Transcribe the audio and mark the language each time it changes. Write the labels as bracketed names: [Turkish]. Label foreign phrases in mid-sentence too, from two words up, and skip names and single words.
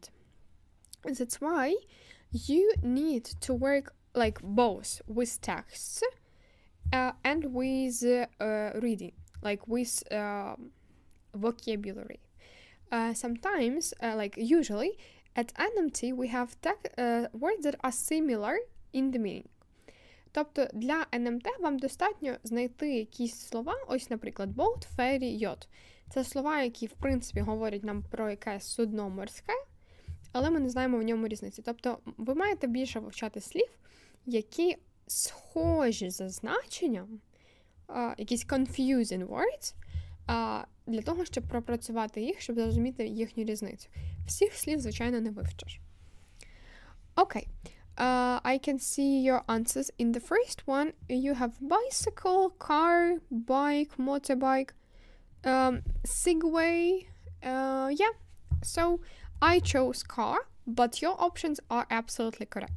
[English] That's why you need to work like both with texts and with reading, like with vocabulary. Sometimes, like usually, at NMT we have words that are similar in the meaning. [Ukrainian] Тобто для НМТ вам достатньо знайти якісь слова, ось, наприклад, [English] boat, ferry, yacht. [Ukrainian] Це слова, які, в принципі, говорять нам про якесь судно морське, але ми не знаємо в ньому різниці. Тобто ви маєте більше вивчати слів, які схожі за значенням, якісь [English] confusing words, [Ukrainian] для того, щоб пропрацювати їх, щоб зрозуміти їхню різницю. Всіх слів, звичайно, не вивчиш. Окей. [English] I can see your answers. In the first one, you have bicycle, car, bike, motorbike, Segway. Yeah, so I chose car, but your options are absolutely correct.